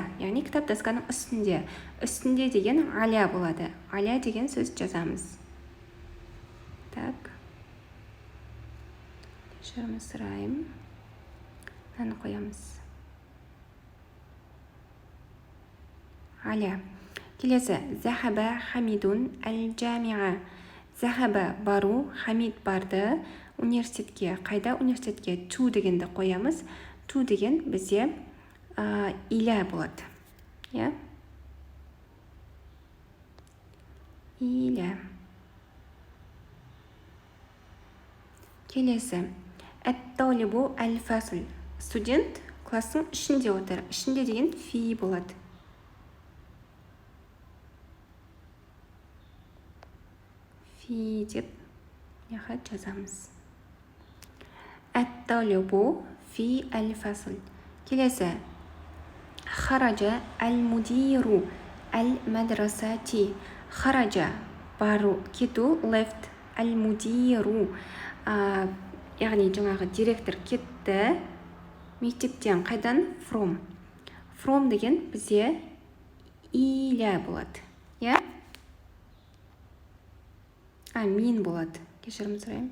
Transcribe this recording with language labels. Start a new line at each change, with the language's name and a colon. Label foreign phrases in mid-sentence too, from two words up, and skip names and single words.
Kazakh: Яғни кітап дасканың үстінде. Үстінде деген аля болады. Аля деген сөз жазамыз. Так. Кешірім сұрайым. Мынаны қоямыз. Аля. Келесі.
Arabic: ذهب حامد الجامعة.
Kazakh: Захаба бару, Хамид барды университетке. Қайда? Университетке. To дегенді қоямыз. To деген бізде иля болады. Иля. Келесі.
Arabic: الطالب الفصل.
Kazakh: Студент класстың ішінде отыр. Ішінде деген фи болады. Фи деп жазамыз.
Arabic: الطالب في الفصل.
Kazakh: Келесі.
Arabic: خرج المدير المدرسة.
Kazakh: خرج бару кету, left. المدير яғни жаңағы директор кетті мектептен. Қайдан? From деген бізде иля болады. Я? Мен болады. Кешірім сұрайым.